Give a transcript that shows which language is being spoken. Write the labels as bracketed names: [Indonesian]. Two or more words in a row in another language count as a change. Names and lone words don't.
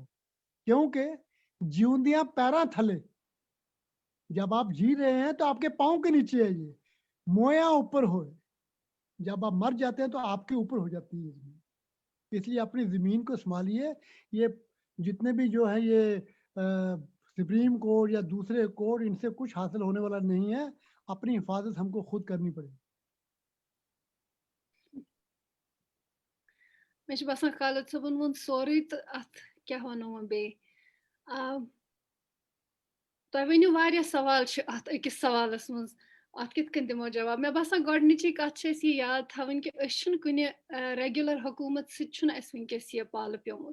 [Urdu] کیونکہ [Punjabi] جیوندیاں پیراں تھلے, [Urdu] جب آپ جی رہے ہیں تو آپ کے پاؤں کے نیچے ہے, یہ [Punjabi] مویا اوپر ہوئے, [Urdu] جب آپ مر جاتے ہیں تو آپ کے اوپر ہو جاتی ہے زمین. اس لیے اپنی زمین کو سنبھالیے. یہ جتنے بھی جو ہے یہ سپریم کورٹ یا دوسرے کورٹ, ان سے کچھ حاصل ہونے والا نہیں ہے. اپنی حفاظت ہم کو خود کرنی پڑے. [Kashmiri] مےٚ چھُ باسان خالد صٲبن ووٚن سورُے تہٕ اتھ کیٛاہ وَنو وۄنۍ بیٚیہِ. تۄہہِ ؤنِو واریاہ سوال چھِ اتھ أکِس سوالس منٛز, اتھ کِتھ کٔنۍ دِمو جواب. مےٚ باسان گۄڈنِچی کتھ چھِ أسۍ یہِ یاد تھاوٕنۍ کہِ أسۍ چھِنہٕ کُنہِ ریگیولر حکوٗمت سۭتۍ چھُنہٕ اَسہِ وٕنکیٚس یہِ پالہٕ پیومُت.